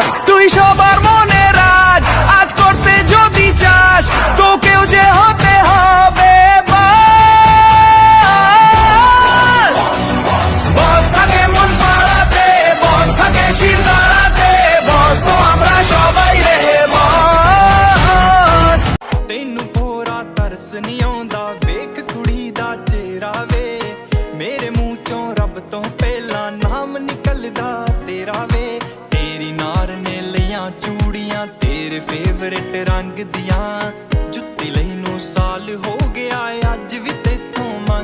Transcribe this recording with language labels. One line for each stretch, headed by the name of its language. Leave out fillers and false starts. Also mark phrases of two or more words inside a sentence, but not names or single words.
Bangla: তুই সবার মনে রাজ আজ করতে যদি চাস, তোকেও যে হতে হবে বস। থাকে মন পাড়াতে, বস থাকে শির দাঁড়াতে, বস তো আমরা সবাই রে বস।
Punjabi: ਤੈਨੂੰ ਪੂਰਾ ਤਰਸ ਨਹੀਂ ਆਉਂਦਾ ਵੇਖ ਕੁੜੀ ਦਾ ਚਿਹਰਾ ਵੇ, ਮੇਰੇ ਮੂੰਹ ਚੋਂ ਰੱਬ ਤੋਂ ਪਹਿਲਾਂ ਨਾਮ ਨਿਕਲਦਾ ਤੇਰਾ ਵੇ। ਤੇਰੀ ਨਾਰ ਨੇ ਲਈਆਂ ਚੂੜੀਆਂ ਤੇਰੇ ਫੇਵਰੇਟ ਰੰਗ ਦੀਆਂ, ਜੁੱਤੀ ਲਈ ਨੂੰ ਸਾਲ ਹੋ ਗਿਆ ਅੱਜ ਵੀ ਤੇਥੋਂ ਮੰਗਦੀ।